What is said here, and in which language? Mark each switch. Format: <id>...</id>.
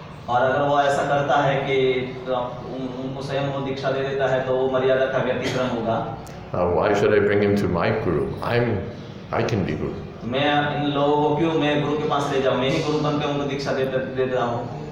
<hi>और अगर वो ऐसा करता है कि उनको स्वयं वो दीक्षा दे देता है तो वो मर्यादा का व्यतिक्रम होगा।</hi> <en>Why should I bring him to my guru? I can be guru.</en> <hi>मैं इन लोगों को क्यों मैं गुरु के पास ले जाऊँ, मैं ही गुरु बनकर उनको दीक्षा देता हूँ।</hi>